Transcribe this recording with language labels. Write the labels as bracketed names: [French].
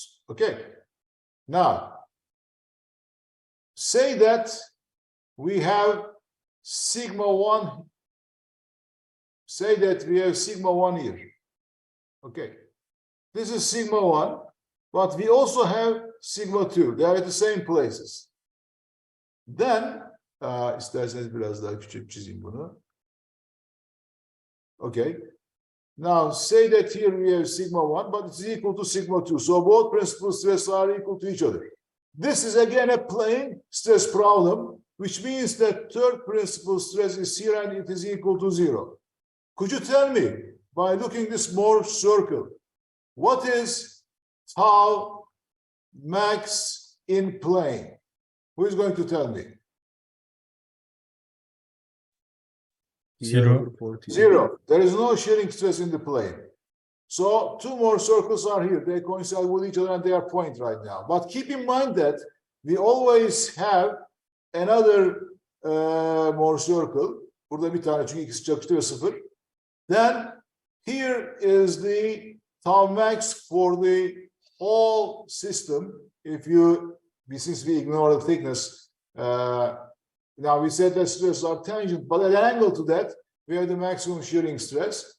[English] Okay, now, say that we have sigma 1. Say that we have sigma 1 here. Okay, this is sigma 1, but we also have sigma 2. They are at the same places. [Turkish] Then, isterseniz biraz daha küçük çizeyim bunu. [English] Okay. Now, say that here we have sigma 1, but it's equal to sigma 2. So both principal stress are equal to each other. This is again a plane stress problem, which means that third principal stress is here and it is equal to 0. Could you tell me, by looking this Morse circle, what is tau max in plane? Who is going to tell me? 0. 0. There is no shearing stress in the plane. So two more circles are here. They coincide with each other and they are point right now. But keep in mind that we always have another more circle. [Turkish] Burada bir tane çünkü ikisi çakıştı ve 0. [English] Then here is the tau max for the whole system. Since we ignore the thickness, now we said that stresses are tangent, but at an angle to that, we have the maximum shearing stress.